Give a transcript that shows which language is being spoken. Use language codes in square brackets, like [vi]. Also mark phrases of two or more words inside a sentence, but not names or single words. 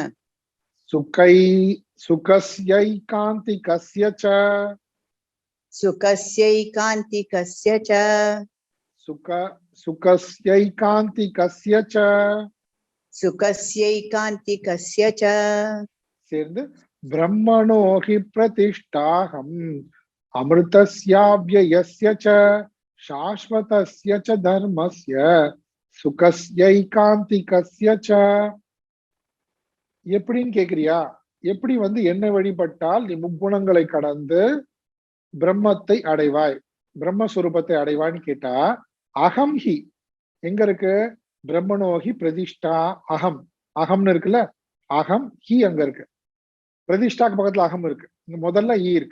[sa] सुखस्यैकान्तिकस्य च, सुखस्यैकान्तिकस्य च, सुखस्यैकान्तिकस्य च, सुखस्यैकान्तिकस्य च, சேர்ந்து ब्रह्मणो हि प्रतिष्ठाहम्, अमृतस्याव्ययस्य च, शाश्वतस्य च धर्मस्य, सुखस्यैकान्तिकस्य च. [ta] எப்படின்னு கேக்குறியா, எப்படி வந்து என்ன வழிபட்டால் நீ முக்குணங்களை கடந்து பிரம்மத்தை அடைவாய், பிரம்மஸ்வரூபத்தை அடைவாய்ன்னு கேட்டா, [sa] अहं हि [ta] எங்க இருக்கு, [sa] ब्रह्मणो हि प्रतिष्ठा अहम्, [ta] அகம்னு இருக்குல்ல, [sa] अहं हि [ta] அங்க இருக்கு, பிரதிஷ்டாக்கு பக்கத்துல அகம் இருக்கு, இங்க முதல்ல ஈ இருக்கு.